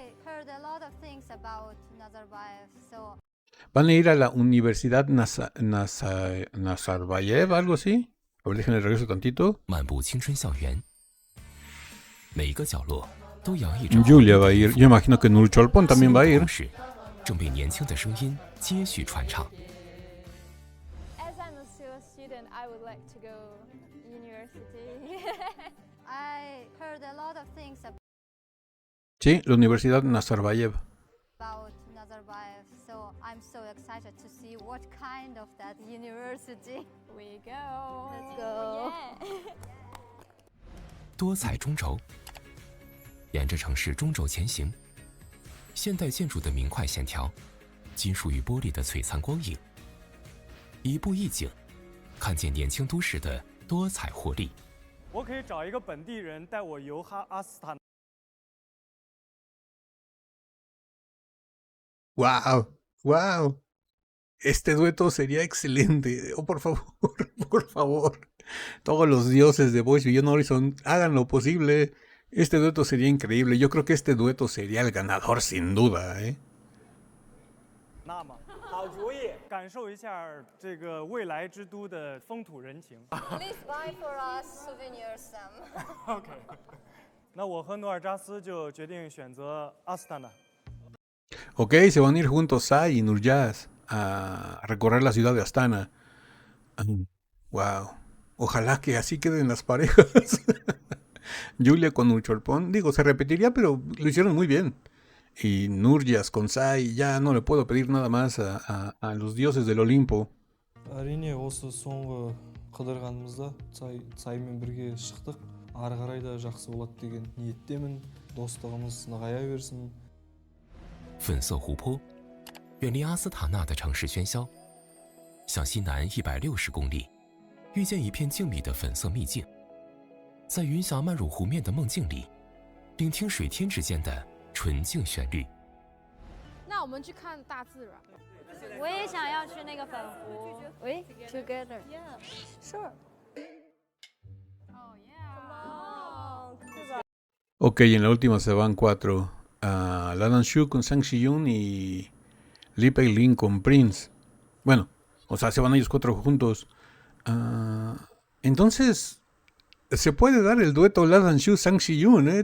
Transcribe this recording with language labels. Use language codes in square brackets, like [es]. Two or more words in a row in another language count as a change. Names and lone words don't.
[es] ¿Van a ir a la Universidad Nazarbayev, algo así? A ver, déjenme regreso tantito. Julia va a ir. Yo imagino que Nurcholpon también va a ir. [zh] 正被年轻的声音接续传唱。 [en] As I'm still a student, I would like to go university. I heard a lot of things [es] Sí, la Universidad Nazarbayev. [en] about Nazarbayev, so I'm so excited to see what kind of that university. We go. Let's go. Yeah. [zh] 多彩中轴，沿着城市中轴前行，现代建筑的明快线条，金属与玻璃的璀璨光影，一步一景，看见年轻都市的多彩活力。我可以找一个本地人带我游阿斯塔纳。 [es] ¡Wow! ¡Wow! Este dueto sería excelente. Oh, por favor, por favor. Todos los dioses de Boys Beyond Horizon, hagan lo posible. Este dueto sería increíble. Yo creo que este dueto sería el ganador sin duda, ¿eh? [zh] 那么，好主意，感受一下这个未来之都的风土人情。 [en] Please buy for us souvenirs some. [zh] OK， 那我和努尔扎斯就决定选择阿斯塔纳。 [es] Ok, se van a ir juntos Sai y Nurjaz a recorrer la ciudad de Astana. Wow. Ojalá que así queden las parejas. Julia con Nurcholpon. Digo, se repetiría, pero lo hicieron muy bien. Y Nurjaz con Sai. Ya no le puedo pedir nada más a los dioses del Olimpo. [kk] әрине осы соңғы қыдырғанымызда саймен бірге шықтық. Ары қарай да жақсы болады деген ниеттемін. Достығымыз нығая берсін. [zh] 粉色湖泊，远离阿斯塔纳的城市喧嚣，向西南160公里，遇见一片静谧的粉色秘境，在云霞漫入湖面的梦境里，聆听水天之间的纯净旋律。那我们去看大自然。我也想要去那个粉湖。喂 [en] Together. Yeah. Sure. Oh yeah. [es] Ok, en la última se van 4. Ladan Shu con Sang Shiyun y Li Peilin con Prince. Bueno, o sea, se van ellos 4 juntos. Entonces, se puede dar el dueto Ladan Shu Sang Shiyun, ¿eh?